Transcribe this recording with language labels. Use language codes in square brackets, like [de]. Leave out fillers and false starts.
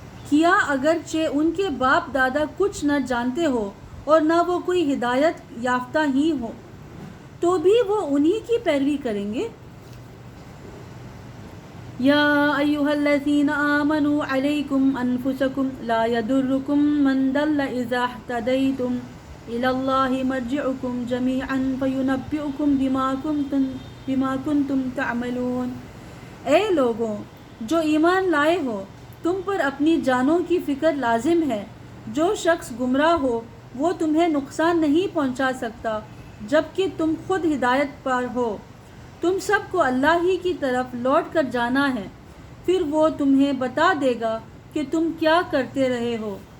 [ur] کیا، اگرچہ ان کے باپ دادا کچھ نہ جانتے ہو اور نہ وہ کوئی ہدایت یافتہ ہی ہو، تو بھی وہ انہی کی پیروی کریں گے۔ [ar] یا ایھا الذین آمنوا علیکم انفسکم لا یضرکم من ضل اذا اہتدیتم إلى الله مرجعكم جميعا فينبئكم بما كنتم تعملون. [ur] اے لوگوں جو ایمان لائے ہو، تم پر اپنی جانوں کی فکر لازم ہے. جو شخص گمراہ ہو وہ تمہیں نقصان نہیں پہنچا سکتا جبکہ تم خود ہدایت پر ہو. تم سب کو اللہ ہی کی طرف لوٹ کر جانا ہے، پھر وہ تمہیں بتا دے گا کہ تم کیا کرتے رہے ہو.